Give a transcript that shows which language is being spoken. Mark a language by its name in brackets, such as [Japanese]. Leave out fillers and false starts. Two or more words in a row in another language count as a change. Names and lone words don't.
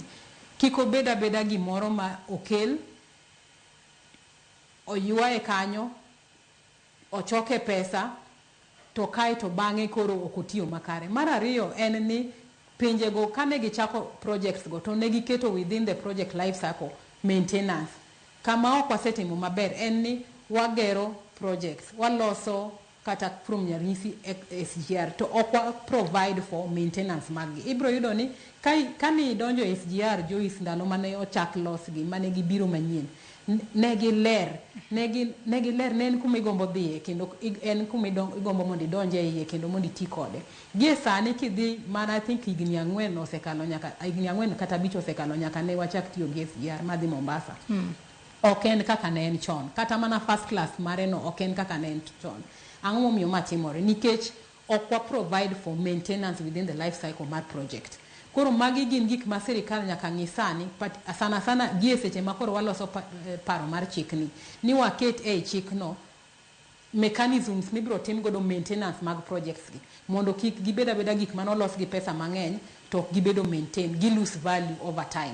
[Luo (Kenya and Tanzania)] Kik obed abeda gimoro ma okel, oywaye kanyo, ochoke pesa, to kae to bang'e koro ok otiyo makare. Mar ariyo en ni pinjego kane gichako projects go to ne giketo [English] within the project life cycle maintenance. [Luo (Kenya and Tanzania)] Kama ok wasetimo maber en ni wagero projects, waloso kata from nyarisi SGR to ok [English] provide for maintenance [Luo (Kenya and Tanzania)] magi. Ibro yudo ni kani donjo SGR Joyce ndalo mane ochak losgi mane gibiro manyien, negi ler ne en kuma igombo dhiye kendo en kuma igombo mondo idonje iye kendo mondo iti kode. Gie sani kidhi mana [English] I think [Luo (Kenya and Tanzania)] higni 4 osekalo nyaka higni 4 kata 5 osekalo nyaka ne wachak tiyo gi SGR madhi Mombasa. Ok en kaka ne en chon, kata mana [English] first class [Luo (Kenya and Tanzania)] mare no ok en kaka ne en chon. Ang'o momiyo matimore? Nikech ok wa [English] provide for maintenance within the life cycle [Luo (Kenya and Tanzania)] mar project. Koro magi gin gik ma sirikal nyaka ng'i sani, sana gie seche ma koro waloso paro mar chikni ni waket e chikno mechanisms mibiro tim godo maintenance mag projects gi mondo kik gibed abeda gik manolos gi pesa mang'eny to gibedo maintain, gi [English] lose value over time.